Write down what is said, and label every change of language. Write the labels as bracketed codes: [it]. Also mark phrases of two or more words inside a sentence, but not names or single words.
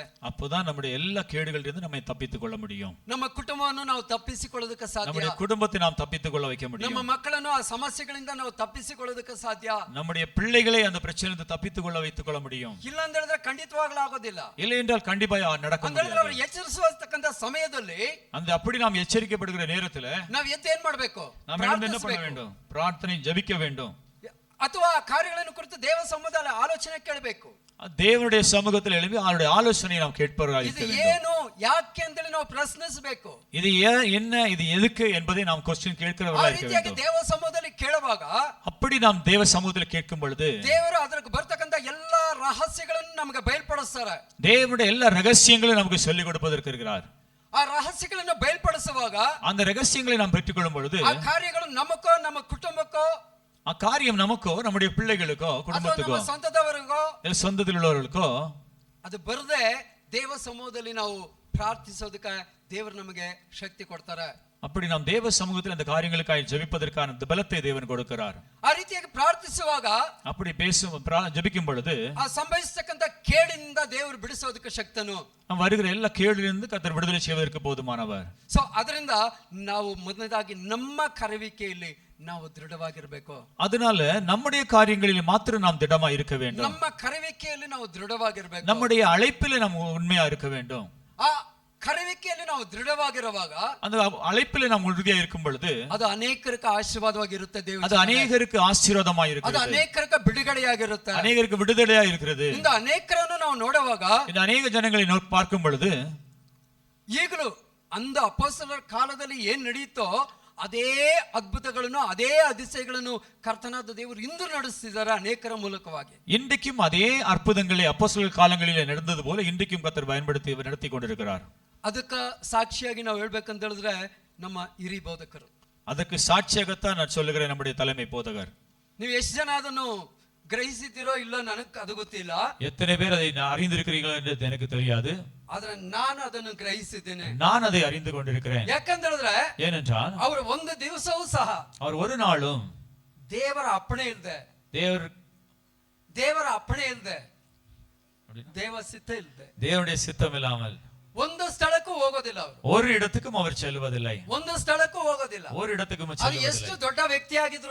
[ta] அப்போதான் நம்முடைய எல்லா கேடுகளிலிருந்து நம்மை தப்பித்துக் கொள்ள முடியும். [kn] ನಮ್ಮ ಕುಟುಂಬವನ್ನು ನಾವು ತಪ್ಪಿಸಿಕೊಳ್ಳೋದಕ್ಕೆ ಸಾಧ್ಯ. [ta] நம்முடைய குடும்பத்தை நாம் தப்பித்துக் கொள்ள வைக்க முடியும். [kn] ನಮ್ಮ ಮಕ್ಕಳನ್ನು ಆ ಸಮಸ್ಯೆಗಳಿಂದ ನಾವು ತಪ್ಪಿಸಿಕೊಳ್ಳೋದಕ್ಕೆ ಸಾಧ್ಯ. [ta] நம்முடைய பிள்ளைகளை அந்த பிரச்சனையிலிருந்து தப்பித்துக் கொள்ள வைத்துக் கொள்ள முடியும். [kn] ಇಲ್ಲ ಅಂತ ಹೇಳಿದ್ರೆ ಖಂಡಿತವಾಗ್ಲೂ ಆಗೋದಿಲ್ಲ. [ta] இல்லை என்றால் கண்டிப்பா நடக்க [kn] ಅಂದ್ರೆ ಅವರು [ta] முடியாது. [kn] ಎಚ್ಚರಿಸುವತಕ್ಕಂತ ಸಮಯದಲ್ಲಿ [ta] அந்த அப்படி நாம் எச்சரிக்கப்படுகிற நேரத்துல [kn] ನಾವು ಎದ್ದು ಏನ್ ಮಾಡಬೇಕು? [ta] நாம் எழுந்து என்ன பண்ண வேண்டும்? பிரார்த்தனை ஜெபிக்க வேண்டும். [kn] ಅಥವಾ ಕಾರ್ಯಗಳನ್ನು ಕುರಿತು ದೇವ ಸಮ್ಮುಖದಲ್ಲಿ ಆಲೋಚನೆ ಕೇಳಬೇಕು. [ta] தேவனுடைய சமூகத்தில் எழுப்பி அவருடைய ஆலோசனையை நாம் கேட்பவர்களாக இருக்க [kn] ಇದು [ta] வேண்டும். [kn] ಏನು, ಯಾಕೆ ಅಂತ ನಾವು ಪ್ರಶ್ನಿಸಬೇಕು. [ta] இது என்ன, இது எதுக்கு என்பதை நாம் क्वेश्चन [kn] ಆ [ta] கேட்கிறவர்களாக இருக்க [kn] ರೀತಿಯಾಗಿ [ta] வேண்டும். [kn] ದೇವ ಸಮ್ಮುಖದಲ್ಲಿ ಕೇಳುವಾಗ [ta] அப்படி நாம் தேவ சமூகத்தில் கேட்கும் பொழுது [kn] ದೇವರು ಅದಕ್ಕೆ ಬರ್ತಕ್ಕಂತ ಎಲ್ಲಾ ರಹಸ್ಯಗಳನ್ನು ನಮಗೆ ಬಯಲ್ಪಡಿಸ್ತಾರೆ. [ta] தேவனுடைய எல்லா ரகசியங்களையும் நமக்கு சொல்லிக் கொடுப்பதற்கு இருக்கிறார். [kn] ಆ ರಹಸ್ಯಗಳನ್ನು ಬಯಲ್ಪಡಿಸುವಾಗ [ta] அந்த ரகசியங்களை நாம் பெற்றுக்கொள்ளும் பொழுது [kn] ಆ ಕಾರ್ಯಗಳು ನಮಕ್ಕೋ ನಮ್ಮ ಕುಟುಂಬಕ್ಕೋ [ta] ಆ காரியம் நமக்கோ நம்முடைய பிள்ளைகளுக்கோ [kn] ಅಥವಾ [ta] குடும்பத்துக்கோ [kn] ನಮ್ಮ ಸ್ವಂತದವರಿಗೋ [ta] இல்ல சொந்தத்தில் உள்ளவர்களுக்கோ [kn] ಅದು ಬರದೆ ದೇವ ಸಮೂಹದಲ್ಲಿ ನಾವು ಪ್ರಾರ್ಥಿಸೋದಕ್ಕೆ ದೇವರು ನಮಗೆ ಶಕ್ತಿ ಕೊಡ್ತಾರೆ. [ta] அப்படி நாம் தேவ சமூகத்தில் அந்த காரியங்களுக்காக ஜெபிப்பதற்கான பலத்தை தேவன் கொடுக்கிறார். [kn] ಆ ರೀತಿಯಾಗಿ ಪ್ರಾರ್ಥಿಸುವಾಗ [ta] அப்படி ஜெபிக்கும் பொழுது [kn] ಆ ಸಂಭವಿಸತಕ್ಕಂತ ಕೇಡಿನಿಂದ ದೇವರು ಬಿಡಿಸೋದಕ್ಕೆ ಶಕ್ತನು. [ta] நாம் வருகிற எல்லா கேடிலிருந்து கர்த்தர் விடுதலை செய்வதற்கு போதுமானவர். [kn] ಸೊ ಅದರಿಂದ ನಾವು ಮೊದಲನೇದಾಗಿ ನಮ್ಮ ಕರೆವಿಕೆಯಲ್ಲಿ ನಾವು ದೃಢವಾಗಿರಬೇಕು. [ta] அதனால நம்முடைய காரியங்களில் மாத்திரம் நாம் திடமா இருக்க வேண்டும். [kn] ನಮ್ಮ ಕರೆವಿಕೆಯಲ್ಲಿ ನಾವು ದೃಢವಾಗಿರಬೇಕು. [ta] நம்முடைய அழைப்பிலே நாம் உண்மையா இருக்க வேண்டும். [kn] ಆ ಕರೆವಿಕೆಯಲ್ಲಿ ನಾವು ದೃಢವಾಗಿರುವಾಗ [ta] அந்த அழைப்பிலே நாம் உறுதியா இருக்கும் பொழுது [kn] ಅದು ಅನೇಕರಿಗೆ ಆಶೀರ್ವಾದವಾಗಿರುತ್ತೆ. ದೇವರು [ta] அது ಅನೇಕருக்கு ஆசீர்வாதமாய் [kn] ಅದು [ta] இருக்கிறது. [kn] ಅನೇಕರಿಗೆ ಬಿಡುಗಡೆಯಾಗಿರುತ್ತೆ. [ta] அநேகருக்கு விடுதலையா இருக்கிறது. [kn] இந்த ಅನೇಕರನ್ನು ನಾವು ನೋಡುವಾಗ [ta] இந்த அநேக ஜனங்களை பார்க்கும் பொழுது [kn] ಈಗಲೂ ಅಂದ ಅಪೊಸ್ತಲರ ಕಾಲದಲ್ಲಿ ಏನ್ ನಡೆಯಿತೋ ಅದೇ ಅದ್ಭುತಗಳನ್ನು ಅದೇ அதிசயಗಳನ್ನು ಕರ್ತನಾದ ದೇವರು ಇಂದು ನಡೆಸುತ್ತಿದ್ದಾರೆ ಅನೇಕರ ಮೂಲಕವಾಗಿ. [ta] இன்றைக்கும் அதே அற்புதங்களை அப்போஸ்தலர் காலங்களிலே நடந்தது போல இன்றைக்கும் கர்த்தர் பயன்படுத்தி நடத்தி கொண்டிருக்கிறார். [kn] ಅದಕ್ಕೆ ಸಾಕ್ಷಿಯಾಗಿ ನಾವು ಹೇಳ್ಬೇಕಂತ ಹೇಳಿದ್ರೆ ನಮ್ಮ ಹಿರಿ ಬೋಧಕರು. ಅದಕ್ಕೆ ಸಾಕ್ಷಿಯಾಗತ್ತಾ ನಾನು [ta] சொல்லுகிறேன் நம்முடைய தலைமை போதகர். [kn] ನೀವು ಎಷ್ಟು ಜನ ಅದನ್ನು ಗ್ರಹಿಸಿದ್ದೀರೋ ಇಲ್ಲ ನನಗೆ ಅದು ಗೊತ್ತಿಲ್ಲ. [ta] எத்தனை பேர் அதை அறிந்திருக்கிறீர்கள் என்று எனக்கு தெரியாது. [kn] ಆದ್ರೆ ನಾನು ಅದನ್ನು ಗ್ರಹಿಸಿದ್ದೇನೆ. [ta] நான் அதை அறிந்து கொண்டிருக்கிறேன். [kn] ಯಾಕಂತ ಹೇಳಿದ್ರೆ [ta] ஏனென்றால் [kn] ಅವರು ಒಂದು ದಿವಸವೂ ಸಹ [ta] அவர் ஒரு நாளும் [kn] ದೇವರ ಅಪ್ಪಣೆ ಇಲ್ಲದೆ ದೇವರ ಅಪ್ಪಣೆ ಇಲ್ಲದೆ ದೇವ ಸಿದ್ಧ ಇಲ್ಲದೆ [ta] தேவனுடைய சித்தம் இல்லாமல் [kn] ಒಂದು ಸ್ಥಳಕ್ಕೂ ಹೋಗೋದಿಲ್ಲ. ಅವರು [ta] ஒரு இடத்துக்கும் அவர் செல்வதில்லை. [kn] ಒಂದು ಸ್ಥಳಕ್ಕೂ ಹೋಗೋದಿಲ್ಲ. [ta] ஒரு இடத்துக்கும் [kn] ಅದು [ta] செல்வதில்லை. [kn] ಎಷ್ಟು ದೊಡ್ಡ ವ್ಯಕ್ತಿ ಆಗಿದ್ರು